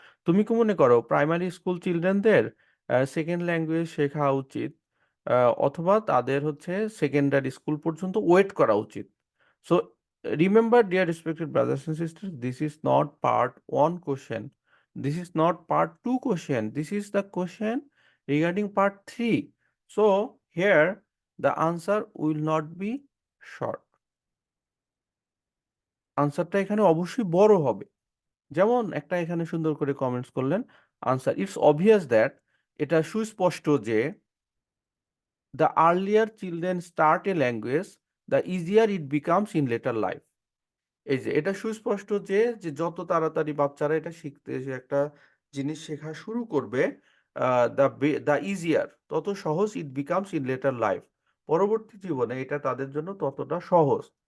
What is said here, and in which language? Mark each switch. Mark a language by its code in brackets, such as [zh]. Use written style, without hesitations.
[bn] তুমি কি মনে করো প্রাইমারি স্কুল চিলড্রেনদের সেকেন্ড ল্যাঙ্গুয়েজ শেখা উচিত, অথবা তাদের হচ্ছে সেকেন্ডারি স্কুল পর্যন্ত ওয়েট করা উচিত? [en] So remember dear respected brothers and sisters, this is not part one question, this is not part two question, this is the question regarding part three. So here the answer will not be short. [bn] আনসারটা এখানে অবশ্যই বড় হবে। যেমন একটা এখানে সুন্দর করে কমেন্টস করলেন, [en] answer it's obvious that, [bn] এটা সুস্পষ্ট যে [en] The earlier children start a language the easier it becomes in later life. [bn] এই যে এটা সুস্পষ্ট যে যে যত তাড়াতাড়ি বাচ্চারা এটা শিখতে যে একটা জিনিস শেখা শুরু করবে, [en] the easier, [bn] তত সহজ [en] it becomes in later life, [bn] পরবর্তী জীবনে এটা তাদের জন্য ততটা সহজ।